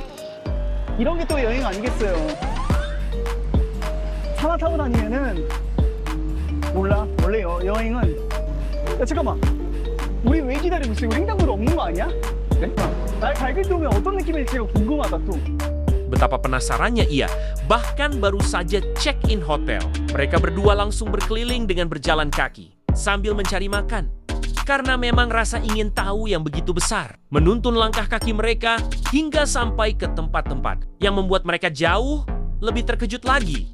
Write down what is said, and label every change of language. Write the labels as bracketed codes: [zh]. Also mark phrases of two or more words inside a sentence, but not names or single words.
[ko] 이런 게 또 여행 아니겠어요? 차만 타고 다니면은 몰라. 원래 여행은 야, 잠깐만. 우리 왜 기다리고 있어? 이거 횡단보도 없는 거 아니야? 네? 날 밝을 때 오면 어떤 느낌일지가 궁금하다 또. [id] Betapa penasarannya ia, bahkan baru saja check-in hotel. Mereka berdua langsung berkeliling dengan berjalan kaki, sambil mencari makan. Karena memang rasa ingin tahu yang begitu besar, menuntun langkah kaki mereka hingga sampai ke tempat-tempat yang membuat mereka jauh lebih terkejut lagi.